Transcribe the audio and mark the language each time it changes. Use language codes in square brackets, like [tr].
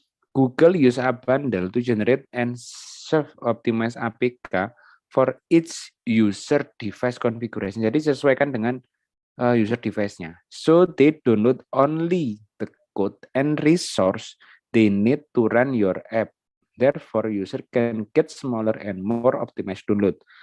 [en] Google use a bundle to generate and serve optimized APK for each user device configuration. [id] Jadi sesuaikan dengan user device-nya. [en] So they download only the code and resource they need to run your app. Therefore, user can get smaller and more optimized download.